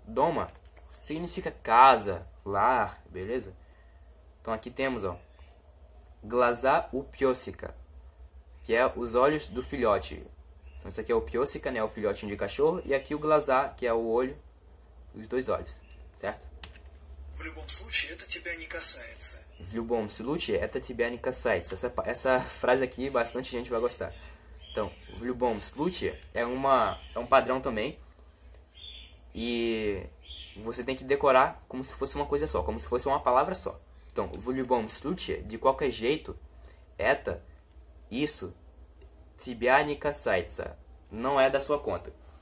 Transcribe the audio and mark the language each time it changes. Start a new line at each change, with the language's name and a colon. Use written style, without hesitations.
Portuguese: Дома significa casa, lar, beleza? Então aqui temos, ó,
Russian: глаза у пёсика,
Portuguese: que é os olhos do filhote. Então isso aqui é o пёсика, né, o filhotinho de cachorro, e aqui o глаза, que é o olho, os dois olhos, certo?
Russian: В любом случае, это тебя не касается. В любом случае, это тебя не касается.
Portuguese: Essa frase aqui bastante gente vai gostar. Então,
Russian: в любом случае
Portuguese: é um padrão também. E você tem que decorar como se fosse uma coisa só, como se fosse uma palavra só. Então,
Russian: в любом случае,
Portuguese: de qualquer jeito, это, isso,
Russian: тебя не касается,
Portuguese: não é da sua conta.